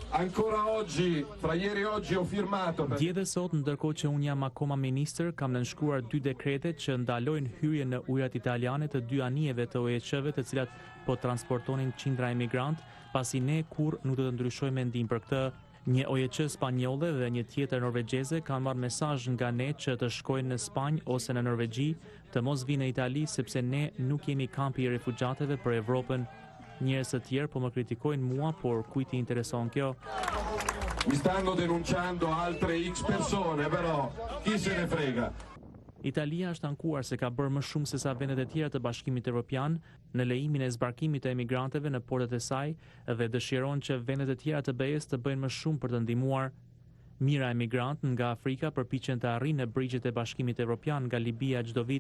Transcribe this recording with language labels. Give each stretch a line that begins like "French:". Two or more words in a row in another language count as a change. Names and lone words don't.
Albanian: Dje dhe sot, ndërkohë që unë jam akoma ministër, kam nënshkruar 2 dekrete që ndalojnë hyrjen në ujërat italiane të 2 anijeve të OEQ-ve të cilat po transportonin qindra emigrant, pasi ne kurrë nuk do të ndryshojmë mendim për këtë. Një OEQ spanjolle dhe një tjetër norvegjeze kanë marrë mesazh nga ne që të shkojnë në Spanjë ose në Norvegji, të mos vinë në Itali sepse ne nuk jemi kampi i refugjateve për Evropën. Njerëz të tjerë po më kritikojnë mua, por kujt i intereson kjo?
Italian: Mi stanno denunciando altre X persone, però chi se ne frega.
Albanian: Italia është ankuar se ka bërë më shumë se sa vendet e tjera të Bashkimit Evropian në lejimin e zbarkimit të emigrantëve në portet e saj dhe dëshiron që vendet e tjera të BE-s të bëjnë më shumë për të ndihmuar. Mijëra emigrantë nga Afrika përpiqen të arrijnë në brigjet e Bashkimit Evropian nga Libia çdo vit.